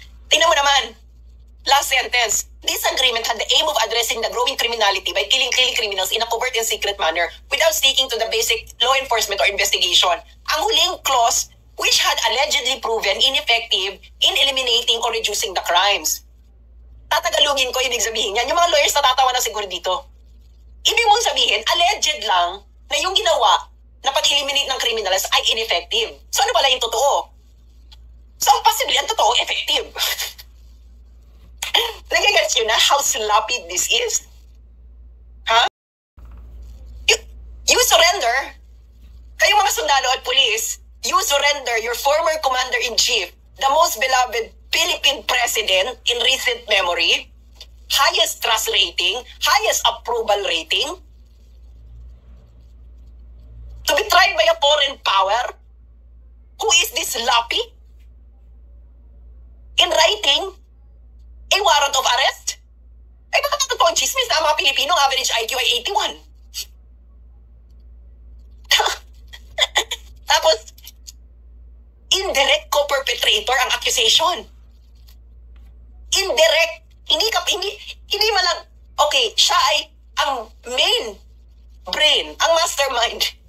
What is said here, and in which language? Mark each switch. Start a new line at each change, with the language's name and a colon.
Filipino: Tingnan mo naman. Last sentence.
English: This agreement had the aim of addressing the growing criminality by killing criminals in a covert and secret manner without sticking to the basic law enforcement or investigation. Ang huling clause, which had allegedly proven ineffective in eliminating or reducing the crimes.
Filipino: Tatagalugin ko, ibig sabihin yan. Yung mga lawyers natatawa na siguro dito. Ibig mong sabihin, alleged lang na yung ginawa na pag-eliminate ng criminals ay ineffective. So ano pala yung totoo? So possibly, ang totoo, effective.
English: Nagigets yun na how sloppy this is? Huh? You surrender. Kayo mga sundalo at police, you surrender your former commander-in-chief, the most beloved Philippine president in recent memory, highest trust rating, highest approval rating, to be tried by a foreign power? Who is this sloppy? In writing, a warrant of arrest?
Filipino: Ay baka totoo ang chismis na ang mga Pilipino average IQ ay 81. Tapos, indirect co-perpetrator ang accusation. Indirect. Hindi man lang, okay, siya ay ang main brain, ang mastermind.